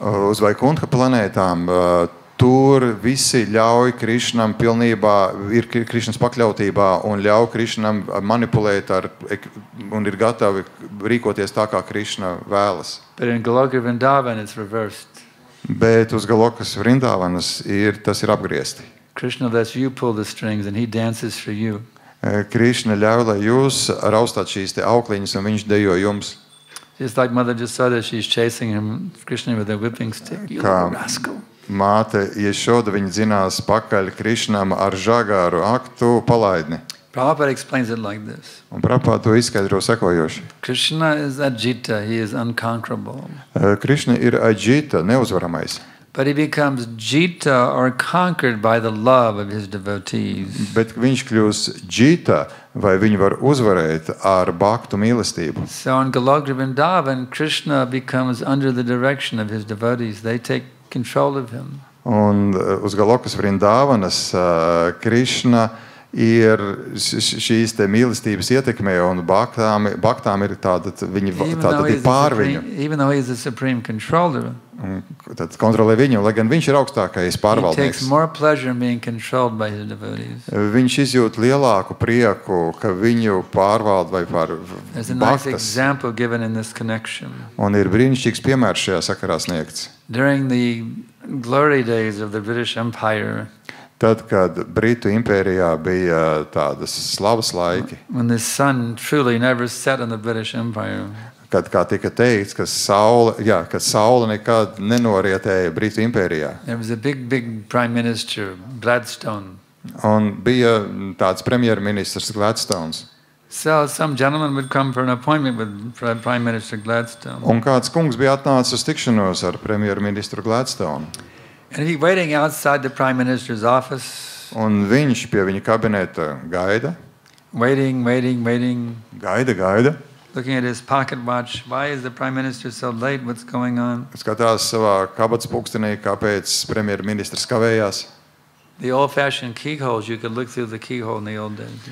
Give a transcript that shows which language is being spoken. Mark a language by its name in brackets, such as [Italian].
[Latvian] Uz Vaikuntha planētām tur visi ļauj Krišnam pilnībā, ir Krišnas pakļautībā un ļauj Krišnam manipulēt un ir gatavi rīkoties tā, kā Krišna vēlas. [English] But in Goloka Vrindavan, it's reversed. [Latvian] Bet uz Galokas Vrindavanas tas ir apgriezti. [English] Krishna lets you pull the strings and he dances for you. [Latvian] Krišna ļauj, lai jūs raustāt šīs aukliņas un viņš dejo jums. [English] Just like Mother Jasoda, she's chasing him, Krishna with a whipping stick. You little rascal. [Latvian] Māte Ješoda, viņa dzinās pakaļ Krišnam ar žagāru aktu palaidni. [English] Prabhupada explains it like this. [Latvian] Un Prabhupada to izskaidro sekojoši. [English] Krishna is Ajita, he is unconquerable. [Latvian] Krišna ir Ajita, neuzvaramais. [English] But he becomes jita or conquered by the love of his devotees. [Latvian] Bet viņš kļūs jita, vai viņu var uzvarēt ar bhaktu mīlestību. [English] So in Goloka Vrindavan, Krishna becomes under the direction of his devotees. They take control of him. [Latvian] Un uz Galokas Vrindavanas Krišna ir šīs te mīlestības ietekmē, un bhaktām ir tāda, viņi tāda pār viņu. [English] Even though he is the supreme controller, [Latvian] tad kontrolē viņu, lai gan viņš ir augstākais pārvaldnieks. [English] He takes more pleasure in being controlled by his devotees. [Latvian] Viņš izjūt lielāku prieku, ka viņu pārvalda vai pār bhaktas. [English] There's a nice example given in this connection. [Latvian] Un ir brīnišķīgs piemērs šajā sakarā sniegts. [English] During the glory days of the British Empire, [Latvian] tad, kad Britu impērijā bija tādas slavas laiki, [English] when the sun truly never set on the British Empire, [Latvian] kad, kā tika teikts, ka saule nekad nenorietēja Britu impērijā. [English] There was a big prime minister, Gladstone. [Latvian] Un bija tāds premjerministrs Gladstones. [English] So some gentleman would come for an appointment with Prime Minister Gladstone. [Latvian] Un kāds kungs bija atnācis uz tikšanos ar premjerministru Gladstone. [English] And he waiting outside the Prime Minister's office. [Latvian] Un viņš pie viņa kabineta gaida. [English] Waiting. [Latvian] Gaida. [English] Looking at his pocket watch. Why is the Prime Minister so late? What's going on? [Latvian] Skatās savā kabatas pulkstenī, kāpēc premjerministrs kavējās. [English] The old-fashioned keyholes, you could look through the keyhole in the old days.